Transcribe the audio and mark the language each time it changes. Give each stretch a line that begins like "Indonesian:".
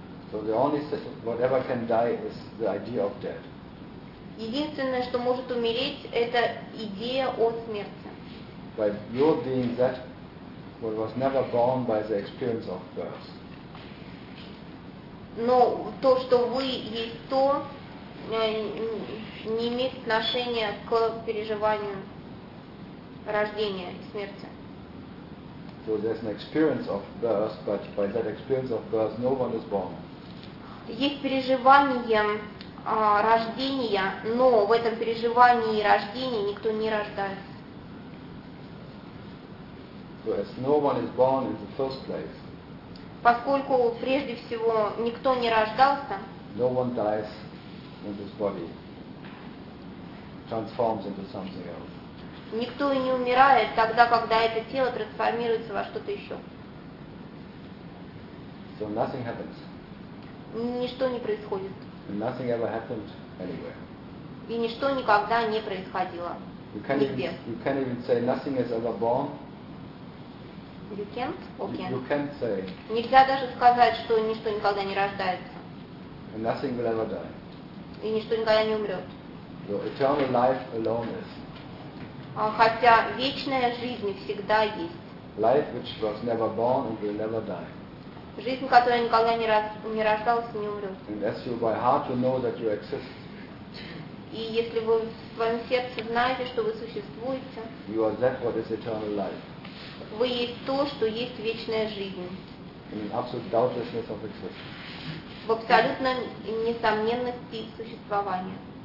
English: So the only whatever can die is the idea of death.
Russian: Единственное, что может умереть, это идея о смерти.
English: By your being that what was never born by the experience of birth.
Russian: Но то, что вы есть то, не имеет отношения к переживанию рождения и смерти.
English: So there's an experience of birth, but by that experience of birth, no one is born.
Russian: Есть переживание рождения, но в этом переживании рождения никто не рождается.
English: So as no one is born in the first place.
Russian: Поскольку прежде всего никто не рождался.
English: No one dies when this body transforms into something else.
Russian: Никто и не умирает тогда, когда это тело трансформируется во что-то еще.
English: So nothing happens.
Russian: Ничто не происходит.
English: And nothing ever happened anywhere.
Russian: И ничто никогда не происходило.
English: You can't even, say nothing is ever born. You can't? Okay. You can't say.
Russian: Нельзя даже сказать, что ничто никогда не рождается.
English: And nothing will ever die.
Russian: И ничто никогда не умрет.
English: So eternal life alone is.
Russian: Хотя вечная жизнь всегда есть.
English: Life which was never born and will never die.
Russian: Жизнь, которая никогда не рождалась и не умрет.
English: And as you by heart you know that you exist.
Russian: И если вы в своем сердце знаете, что вы существуете.
English: You are that what is eternal life.
Russian: Вы есть то, что есть вечная жизнь.
English: In absolute doubtlessness of existence.
Russian: В абсолютной несомненности существования.